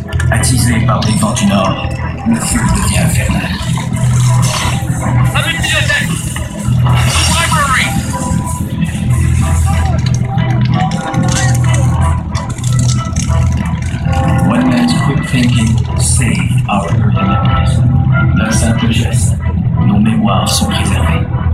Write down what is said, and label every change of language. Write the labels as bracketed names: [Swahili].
[French] Attisé par les vents du nord, le feu devient infernal. [English] One man's quick thinking saved our early memories. [French] D'un simple geste, nos mémoires sont préservées.